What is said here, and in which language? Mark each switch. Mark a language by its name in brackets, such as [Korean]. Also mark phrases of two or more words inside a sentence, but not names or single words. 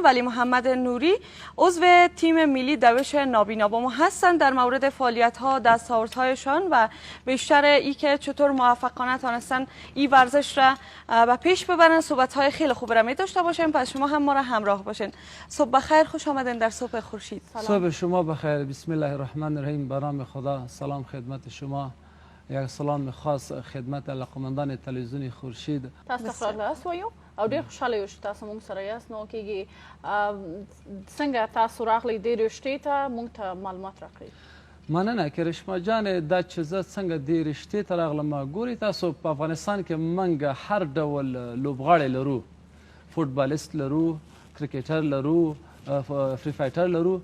[Persian] ولی محمد نوری عضو تیم ملی دوش نابینا با ما هستن در مورد فعالیت ها، دستاوردهایشان و بیشتر ای که چطور موفقانه تانستن این ورزش را به پیش ببرن صحبت های خیلی خوب را می داشته باشیم. پس شما هم ما را همراه باشین. صبح بخیر، خوش آمدین در صبح خورشید. صبح شما بخیر. بسم الله الرحمن الرحیم. به نام خدا. سلام خدمت شما. یک سلام خاص خدمت علاقمندان تلویزیون خورشید. [Pashto] تاسو خبرله سویو او ډیر خوشاله یو چې تاسو موږ سره یاست. نو کېږي څنګه تاسو راغلی دې رشتې ته موږ ته معلومات راکړئ. مننه کرشما جان. دا چې زه څنګه دې رشتې ته راغلم، ګوري تاسو په افغانستان کې موږ هر ډول لوبغاړی لرو، فوټبالیست لرو، کرکټر لرو، فری فایټر لرو.